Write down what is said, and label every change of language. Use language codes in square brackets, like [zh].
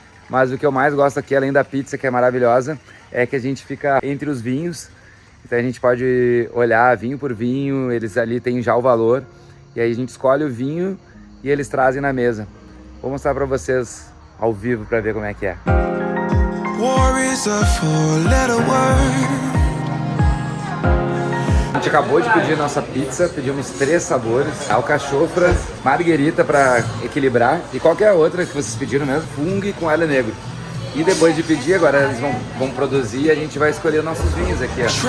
[pt] Mas o que eu mais gosto aqui, além da pizza, que é maravilhosa, é que a gente fica entre os vinhos. Então a gente pode olhar vinho por vinho, eles ali têm já o valor. E aí a gente escolhe o vinho e eles trazem na mesa. Vou mostrar para vocês ao vivo para ver como é que é. [en] War is a four-letter word. [pt] A gente acabou de pedir nossa pizza, pedimos 3 sabores, alcachofra, marguerita para equilibrar e qualquer outra que vocês pediram mesmo, fungo com alho negro. E depois de pedir, agora eles vão produzir e a gente vai escolher nossos vinhos aqui, ó.